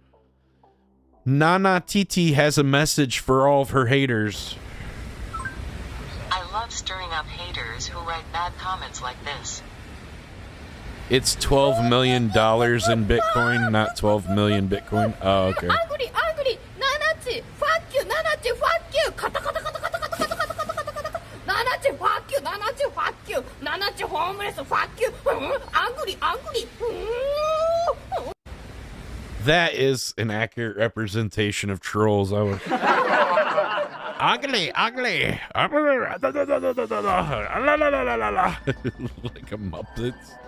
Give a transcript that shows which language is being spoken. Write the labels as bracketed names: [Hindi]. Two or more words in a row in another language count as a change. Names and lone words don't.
[English] Nana Titi has a message for all of her haters. I love stirring up haters who write bad comments like this. It's $12 million in Bitcoin, not 12 million Bitcoin. Oh, okay. Angry! Nanachi! Fuck you! Nanachi! Fuck you! Kata kata kata kata kata kata kata kata kata kata. Nanachi! Fuck you! Nanachi! Fuck you! Nanachi! Homeless! Fuck you! Angry! That is an accurate representation of trolls. I would. Ugly. Like a Muppet.